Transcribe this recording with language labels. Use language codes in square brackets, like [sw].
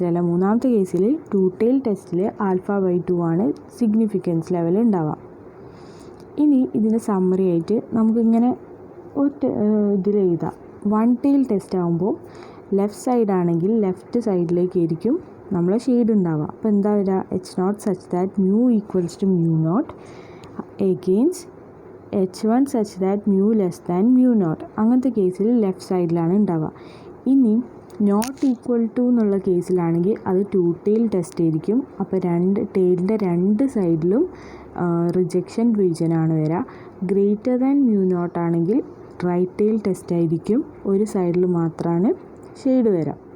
[ml] മൂന്നാമത്തെ കേസിൽ two tail ടെസ്റ്റിൽ ആൽഫ ബൈ 2 ആണ് സിഗ്നിഫിക്കൻസ് ലെവൽ ഉണ്ടാവുക. ഇനി ഇതിൻ്റെ സമ്മറി ആയിട്ട് നമുക്കിങ്ങനെ ഇതിൽ എഴുതാം. വൺ ടെയിൽ ടെസ്റ്റ് ആകുമ്പോൾ ലെഫ്റ്റ് സൈഡാണെങ്കിൽ ലെഫ്റ്റ് സൈഡിലേക്കായിരിക്കും നമ്മളെ ഷെയ്ഡ് ഉണ്ടാവുക. അപ്പോൾ എന്താ വരിക, [en] H0 such that mu equals to mu naught against H1 such that mu less than mu naught. [ml] അങ്ങനത്തെ കേസിൽ ലെഫ്റ്റ് സൈഡിലാണ് ഉണ്ടാവുക. ഇനി നോട്ട് ഈക്വൽ ടു എന്നുള്ള കേസിലാണെങ്കിൽ അത് ടു ടെയിൽ ടെസ്റ്റ് ആയിരിക്കും. അപ്പോൾ ടെയിലിൻ്റെ രണ്ട് സൈഡിലും റിജക്ഷൻ റീജിയനാണ് വരിക. ഗ്രേറ്റർ ദാൻ മ്യൂ നോട്ട് ആണെങ്കിൽ റൈറ്റ് ടെയിൽ ടെസ്റ്റ് ആയിരിക്കും, ഒരു സൈഡിൽ മാത്രമാണ് ഷെയ്ഡ് വരിക.